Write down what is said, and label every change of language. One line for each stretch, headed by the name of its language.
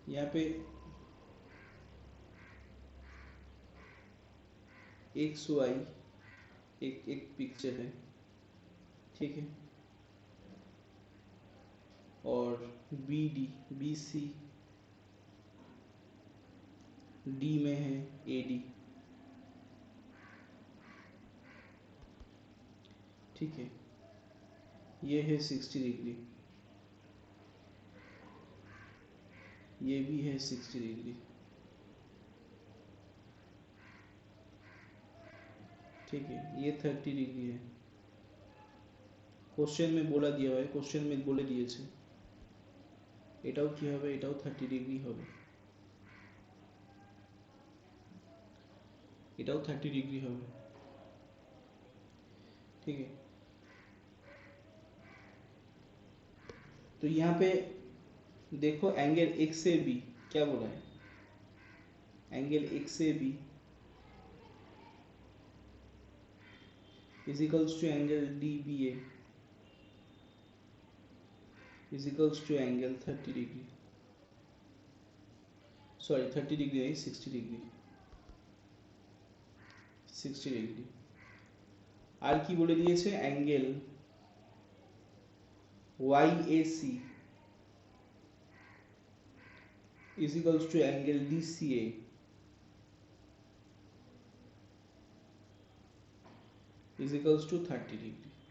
Hindi: यहाँ पे x Y एक पिक्चर है, ठीक है, और बी सी डी में है ए डी, ठीक है। ये है 60 डिग्री, ये भी है 60 डिग्री, ठीक है। ये 30 डिग्री है। কোশ্চেন में बोला दिया है,
Bangla: কোশ্চেন में বলে দিয়েছে এটাও কি হবে, এটাও 30 ডিগ্রি হবে, এটাও 30 डिग्री হবে,
Hindi: ठीक है। तो यहाँ पे देखो एंगल एक्स से बी क्या बोला है, एंगल एक्स से B is equals to angle D B A is equals to angle 30 degree, sorry 30 degree नहीं, 60 डिग्री, 60 डिग्री।
Bangla: আর কি বলে দিয়েছে, angle YAC
English: is equals to angle DCA is equals to
Bangla: 30 degree.